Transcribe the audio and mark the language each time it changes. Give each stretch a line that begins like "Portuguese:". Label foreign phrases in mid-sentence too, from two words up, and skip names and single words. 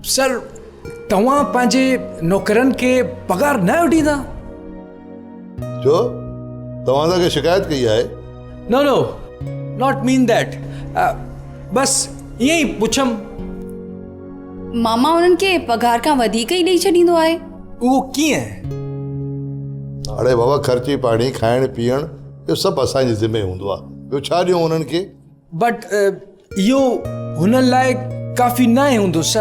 Sindhi: सर तव्हां पंहिंजे नौकरनि खे पगार न ॾींदा? छो तव्हां सां शिकायत कई आहे?
English: No no not mean that,
Sindhi: बस ईअं ई पुछम। मामा उन्हनि खे पगार खां वधीक ई ॾेई छॾींदो आहे। उहो कीअं? अड़े बाबा ख़र्ची पाणी खाइण पीअण इहो सभु असांजे ज़िम्मे हूंदो आहे, ॿियो छा ॾियूं उन्हनि खे? बट इहो हुननि लाइ काफ़ी न हूंदो सर।